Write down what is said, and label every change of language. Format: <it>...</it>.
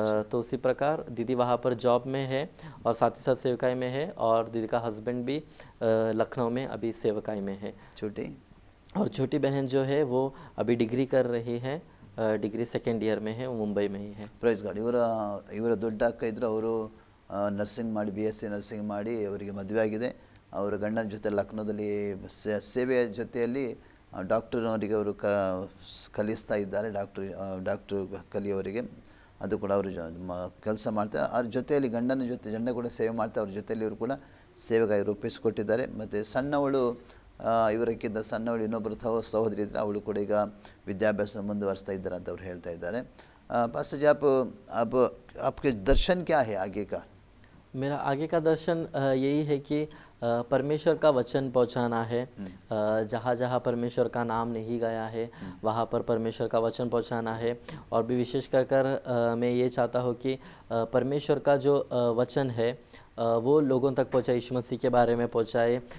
<hi>तो उसी प्रकार दीदी वहाँ पर जॉब में है और साथ ही साथ सेवकाई में है, और दीदी का हस्बैंड भी लखनऊ में अभी सेवकाई में है। छोटी बहन जो है वो अभी डिग्री कर रही है, डिग्री 2nd ईयर में है, वो मुंबई में ही है.</hi> <en>Praise God.</en> <kn>ಇವರ ದೊಡ್ಡ ಅಕ್ಕ ಇದ್ದರು, ಅವರು ನರ್ಸಿಂಗ್ ಮಾಡಿ BSc ನರ್ಸಿಂಗ್ ಮಾಡಿ ಅವರಿಗೆ ಮದುವೆ ಆಗಿದೆ. ಅವರ ಗಂಡನ ಜೊತೆ ಲಕ್ನೋದಲ್ಲಿ ಸೇವೆಯ ಜೊತೆಯಲ್ಲಿ ಡಾಕ್ಟರ್ನವರಿಗೆ ಅವರು ಕಲಿಸ್ತಾ ಇದ್ದಾರೆ, ಡಾಕ್ಟ್ರು ಕಲಿಯೋರಿಗೆ. ಅದು ಕೂಡ ಅವರು ಕೆಲಸ ಮಾಡ್ತಾರೆ. ಅವ್ರ ಜೊತೆಯಲ್ಲಿ ಗಂಡ ಕೂಡ ಸೇವೆ ಮಾಡ್ತಾರೆ. ಅವ್ರ ಜೊತೆಯಲ್ಲಿ ಇವರು ಕೂಡ ಸೇವೆಗಾಗಿ ರೂಪಿಸಿಕೊಟ್ಟಿದ್ದಾರೆ. ಮತ್ತು ಸಣ್ಣವಳು, ಇವರಕ್ಕಿಂತ ಸಣ್ಣವಳು ಇನ್ನೊಬ್ಬರು ಸಹೋದರಿ ಇದ್ದರೆ ಅವಳು ಕೂಡ ಈಗ ವಿದ್ಯಾಭ್ಯಾಸ ಮುಂದುವರಿಸ್ತಾ ಇದ್ದಾರೆ ಅಂತ ಅವ್ರು ಹೇಳ್ತಾ ಇದ್ದಾರೆ.</kn> <hi>पास्टर जी, आपके दर्शन क्या है आगे का? मेरा आगे का दर्शन यही है कि परमेश्वर का वचन पहुंचाना है। जहाँ जहाँ परमेश्वर का नाम नहीं गया है वहाँ पर परमेश्वर का वचन पहुंचाना है। और भी विशेष कर मैं ये चाहता हूँ कि परमेश्वर का जो वचन है वो लोगों तक पहुँचाए, यीशु मसीह के बारे में पहुँचाए।</hi>